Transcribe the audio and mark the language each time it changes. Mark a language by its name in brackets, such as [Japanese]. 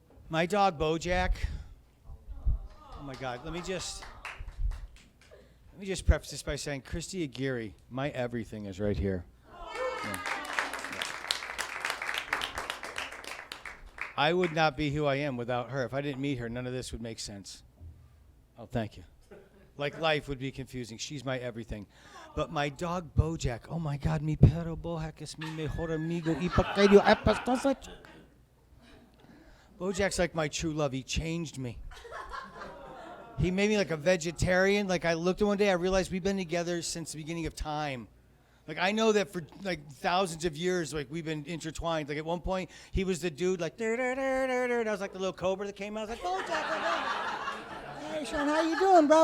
[English] My dog, Bojack. Oh, my God. Let me just preface this by saying, Christy Aguirre, my everything is right here. Yeah. I would not be who I am without her. If I didn't meet her, none of this would make sense. Oh, thank you. Like life would be confusing. She's my everything. But my dog, Bojack, oh, my God, [Spanish] mi perro Bojack es mi mejor amigo y pequeño apastoso. [English] Bojack's like my true love. He changed me. He made me like a vegetarian. Like I looked at one day, I realized we've been together since the beginning of time. Like I know that for like thousands of years, like we've been intertwined. Like at one point, he was the dude like, and I was like the little cobra that came out. I was like, Bojack, hey Sean, how you doing, bro?